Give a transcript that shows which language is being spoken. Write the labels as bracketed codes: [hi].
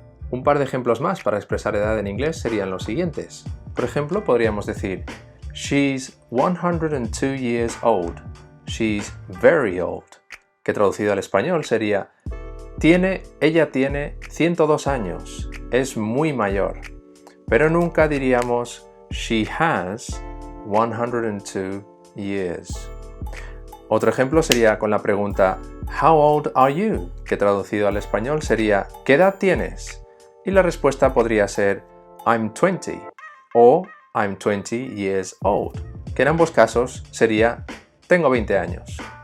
[es] Un par de ejemplos más para expresar edad en inglés serían los siguientes. Por ejemplo, podríamos decir She's 102 years old. She's very old. Que traducido al español sería ella tiene 102 años. Es muy mayor. [en] Pero nunca diríamos She has 102 years. [es] Otro ejemplo sería con la pregunta How old are you? Que traducido al español sería ¿qué edad tienes? Y la respuesta podría ser I'm 20 o I'm 20 years old, que en ambos casos sería tengo 20 años.